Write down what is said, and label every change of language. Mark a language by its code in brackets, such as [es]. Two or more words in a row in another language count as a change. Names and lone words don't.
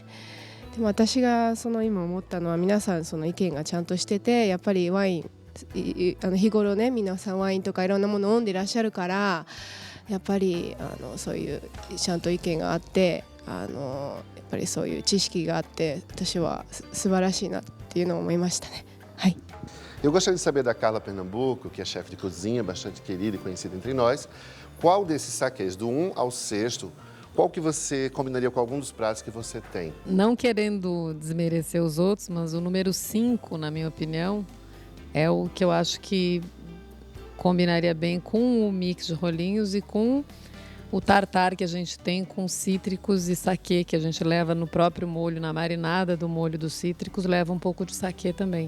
[ja] でも私が今思ったのは皆さんその意見がちゃんとしててやっぱりワイン日頃ね皆さんワインとかいろんなものを飲んでいらっしゃるからやっぱりそういうちゃんと意見があってやっぱりそういう知識があって私は素晴らしいなっていうのを思いましたね。はい。 [pt] Eu gostaria de saber da Carla Pernambuco, que é chefe de cozinha, bastante querida e conhecida entre nós, qual desses saquês, do 1 ao 6º, qual que você combinaria com algum dos pratos que você tem? Não querendo desmerecer os outros, mas o número 5, na minha opinião, é o que eu acho que combinaria bem com o mix de rolinhos e com o tartar que a gente tem com cítricos e saquê, que a gente leva no próprio molho, na marinada do molho dos cítricos, leva um pouco de saquê também.